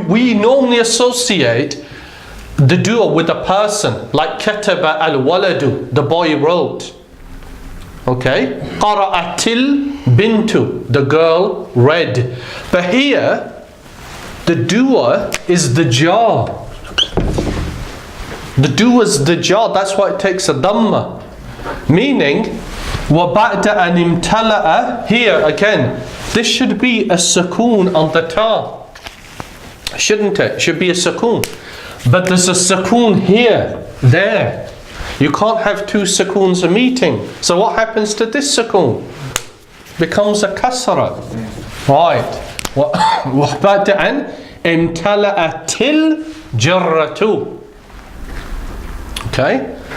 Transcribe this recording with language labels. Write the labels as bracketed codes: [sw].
[en] We normally associate the doer with a person, like kataba al-waladu, the boy wrote. Okay? Qara'atil bintu, the girl read. But here, the doer is the jar. The doer's the jar, that's why it takes a dhamma. Meaning, [ar] وَبَعْدَ أَنِ امْتَلَأَ. [en] Here again, this should be a sukoon on the ta. Shouldn't it? It should be a sukoon. But there's a sukoon here, there. You can't have two sukoons a meeting. So what happens to this sukoon? Becomes a kasra. Right. [ar] وَبَعْدَ أَنْ امْتَلَأَتِ الْجَرَّةُ. [en] Okay?